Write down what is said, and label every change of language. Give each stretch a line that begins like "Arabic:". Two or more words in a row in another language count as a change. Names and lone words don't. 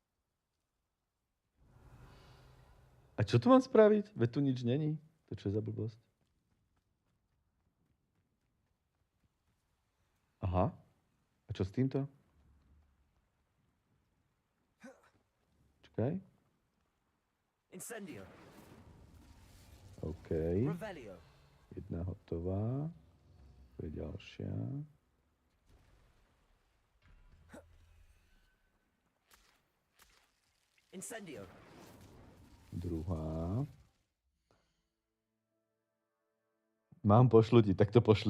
Slovak: A čo tu mám spraviť? Veď tu nič není. To čo je za blbosť? Aha. A čo s týmto? Čakaj.
Latin: Incendio.
Slovak: OK.
Latin: Revelio.
Slovak: Jedna hotová. To je ďalšia.
Latin: Incendio.
Slovak: Druhá. Mám pošlu ti, tak to pošli.